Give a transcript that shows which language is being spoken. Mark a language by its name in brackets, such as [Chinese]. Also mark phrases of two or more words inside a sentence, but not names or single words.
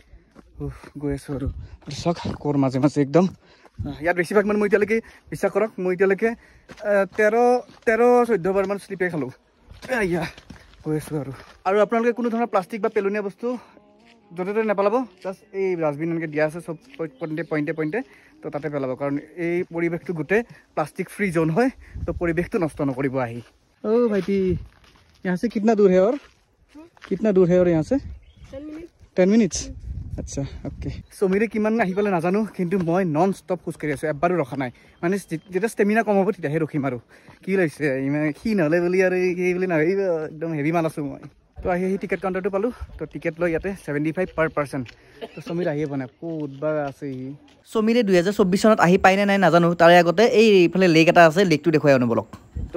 [Assamese] গৈ আছোঁ আৰু চাওক ক'ৰ মাজে একদম ইয়াত বেছিভাগ মানে মই এতিয়ালৈকে বিশ্বাস কৰক মই এতিয়ালৈকে 13-14 বাৰমান শ্লিপে খালোঁ গৈ আছোঁ আৰু আপোনালোকে কোনো ধৰণৰ প্লাষ্টিক বা পেলনীয়া বস্তু য'তে ত'তে নেপেলাব জাষ্ট এই ডাষ্টবিন এনেকৈ দিয়া আছে চব পইণ্টে তো তাতে পেলাব কাৰণ এই পৰিৱেশটো গোটেই [English] plastic free zone [Assamese] হয় তো পৰিৱেশটো নষ্ট নকৰিব আহি ভাইটি [Hindi] यहाँ से कितना दूर है और यहाँ से 10 मिनट्स [Assamese] আচ্ছা ওকে সমীৰে কিমান আহি পেলাই নাজানো কিন্তু মই [English] non stop [Assamese] খোজকাঢ়ি আছোঁ এবাৰো ৰখা নাই মানে যেতিয়া ষ্টেমিনা কম হ'ব তেতিয়াহে ৰখিম আৰু কি লাগিছে ইমান ক্ষীণ হ'লে বুলি আৰু এই বুলি নাভাবিব একদম হেভি মাল আছোঁ মই তো আহি টিকেট কাউণ্টাৰটো পালোঁ তো টিকেট লৈ ইয়াতে 75 [English] per person [Assamese] তো সমীৰ আহিয়ে পোৱা নাই ক'ত বা আছে সি সমীৰে 2024 চনত আহি পাইনে নাই নাজানো তাৰে আগতে এইফালে লেক এটা আছে লেকটো দেখুৱাই আনো বলক তো